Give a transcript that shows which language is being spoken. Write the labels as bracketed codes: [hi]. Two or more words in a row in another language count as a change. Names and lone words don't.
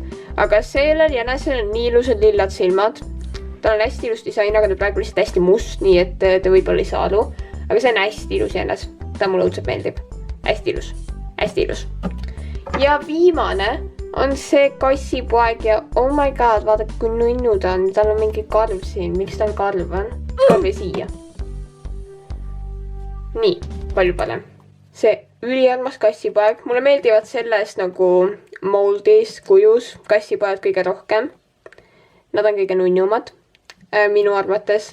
[et] Aga sellel jänesel on nii ilusad lillad silmad. Ta on hästi ilus disain, aga ta praegu lihtsalt hästi must, nii et ta võib-olla ei saa aru. Aga see on hästi ilus jänes. Ta mulle õudselt meeldib. Hästi ilus. Hästi ilus. Ja viimane on see kassipoeg ja [en] oh my god, [et] vaadake kui nunnu ta on. Tal on mingi karv siin. Miks tal karv on? Karv siia. Nii, palju parem. See üliarmas kassipoeg. Mulle meeldivad sellest nagu moldis, kujus kassipoed kõige rohkem. Nad on kõige nunnumad minu arvates.